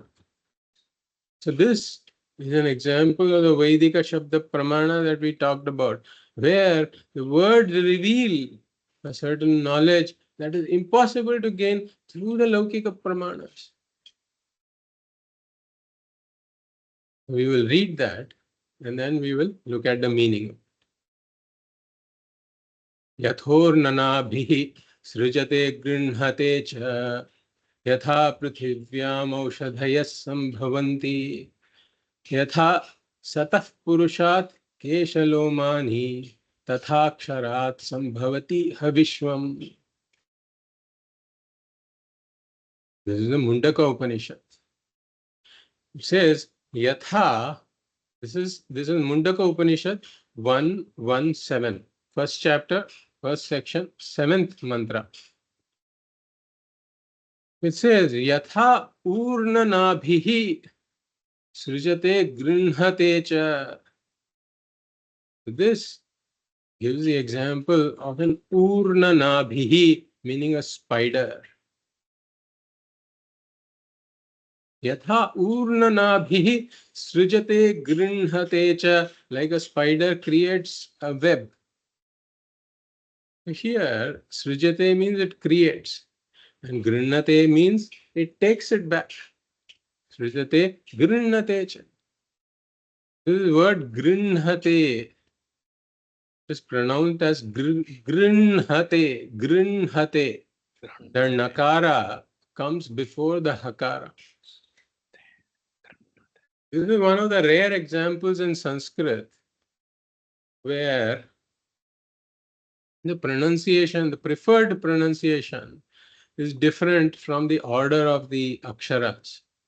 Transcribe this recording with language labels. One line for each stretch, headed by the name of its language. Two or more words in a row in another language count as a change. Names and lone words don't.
English: So this is an example of the
Sanskrit: Vedika Shabda Pramana
English: that we talked about, where the words reveal a certain knowledge that is impossible to gain through the
Sanskrit: Laukika Pramanas.
English: We will read that and then we will look at the meaning.
Sanskrit: Yathornanabhihi srijate grinhate cha yatha prithivyaam aushadhayas sambhavanti yatha satah purushat keshalomani tatha ksharat sambhavati havishvam.
English: This is the Mundaka Upanishad. It says yatha. This is Mundaka Upanishad 117. First chapter, first section, 7th mantra. It says
Sanskrit: yatha urnanabhihi srijate grinhate cha.
English: This gives the example of an urnanabhihi, meaning a spider.
Sanskrit: Yatha urnanabhihi srijate grinhate cha,
English: like a spider creates a web. Here, srijate means it creates, and grinnate means it takes it back.
Sanskrit: Srijate grinnate cha.
English: This word grinnate is pronounced as grinhate, grinhate. The nakara comes before the hakara. This is one of the rare examples in Sanskrit where the pronunciation, the preferred pronunciation, is different from the order of the aksharas.